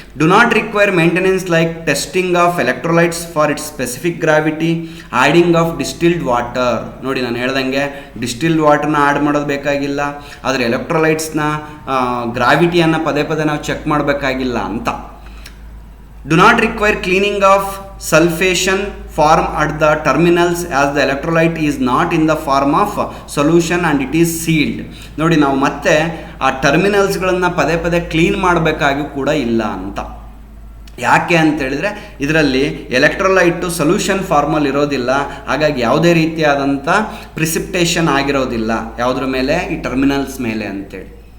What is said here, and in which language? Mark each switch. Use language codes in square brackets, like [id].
[en] Do not require maintenance like testing of electrolytes for its specific gravity, adding of distilled water. [kn] ನೋಡಿ ನಾನು ಹೇಳ್ದಂಗೆ distilled ವಾಟರ್ನ add ಮಾಡೋದು ಬೇಕಾಗಿಲ್ಲ, ಆದರೆ ಎಲೆಕ್ಟ್ರೋಲೈಟ್ಸ್ನ ಗ್ರಾವಿಟಿಯನ್ನು ಪದೇ ಪದೇ ನಾವು ಚೆಕ್ ಮಾಡಬೇಕಾಗಿಲ್ಲ ಅಂತ. [en] Do not require cleaning of sulfation form at the terminals as the electrolyte is not in the form of solution and it is sealed. [kn] ನೋಡಿ ನಾವು ಮತ್ತೆ ಆ ಟರ್ಮಿನಲ್ಸ್ಗಳನ್ನು ಪದೇ ಪದೇ ಕ್ಲೀನ್ ಮಾಡಬೇಕಾಗಿ ಕೂಡ ಇಲ್ಲ ಅಂತ. ಯಾಕೆ ಅಂತೇಳಿದರೆ ಇದರಲ್ಲಿ ಎಲೆಕ್ಟ್ರೋಲೈಟು ಸೊಲ್ಯೂಷನ್ ಫಾರ್ಮಲ್ಲಿ ಇರೋದಿಲ್ಲ, ಹಾಗಾಗಿ ಯಾವುದೇ ರೀತಿಯಾದಂಥ ಪ್ರಿಸಿಪ್ಟೇಷನ್ ಆಗಿರೋದಿಲ್ಲ ಯಾವುದ್ರ ಮೇಲೆ, ಈ ಟರ್ಮಿನಲ್ಸ್ ಮೇಲೆ ಅಂತೇಳಿ.